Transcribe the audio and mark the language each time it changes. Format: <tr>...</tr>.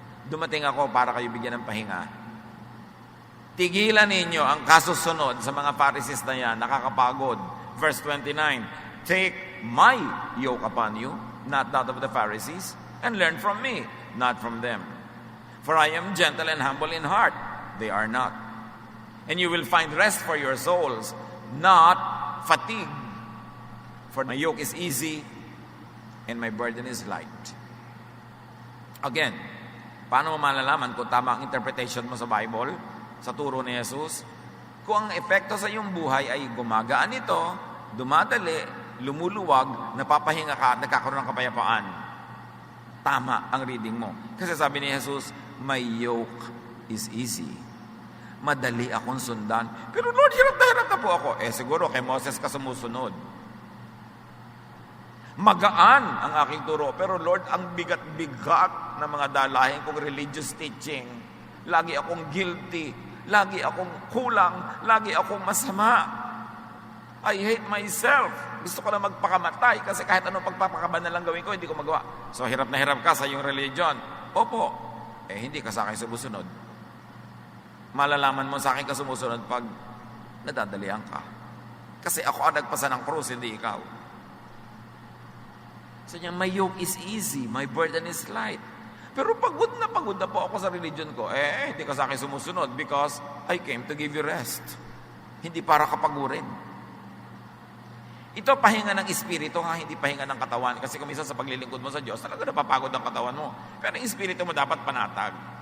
<tl>Dumating ako para kayo bigyan ng pahinga. Tigilan ninyo ang kasusunod sa mga Pharisees na yan, nakakapagod.</tl> <en>Verse 29, take my yoke upon you, not that of the Pharisees, and learn from me, not from them. For I am gentle and humble in heart. They are not. And you will find rest for your souls, not fatigue. For my yoke is easy and my burden is light.</en> <tl>Again, paano mo malalaman kung tama ang interpretation mo sa Bible, sa turo ni Jesus? Kung ang epekto sa iyong buhay ay gumagaan ito, dumadali, lumuluwag, napapahinga ka at nagkakaroon ng kapayapaan. Tama ang reading mo. Kasi sabi ni Jesus,</tl> <en>my yoke is easy.</en> <tl>Madali akong sundan. Pero Lord, hirap na po ako. Siguro kay Moses ka sumusunod. Magaan ang aking turo. Pero Lord, ang bigat-bigat ng mga dalahin kong religious teaching. Lagi akong guilty. Lagi akong kulang. Lagi akong masama.</tl> <en>I hate myself.</en> <tl>Gusto ko na magpakamatay kasi kahit anong pagpapakaban na lang gawin ko, hindi ko magawa. So, hirap na hirap ka sa iyong religion. Opo. Hindi ka sa akin sumusunod. Malalaman mo sa akin ka sumusunod pag nadadalian ka. Kasi ako ang nagpasa ng krus, hindi ikaw. So niya,</tl> <en>my yoke is easy, my burden is light.</en> <tl>Pero pagod na po ako sa religion ko. Hindi ka sa akin sumusunod</tl> <en>because I came to give you rest.</en> <tl>Hindi para kapagurin. Ito pahinga ng espiritu, hindi pahinga ng katawan. Kasi kung minsan sa paglilingkod mo sa Diyos, talaga napapagod ang katawan mo. Pero ang espiritu mo dapat panatag.</tl>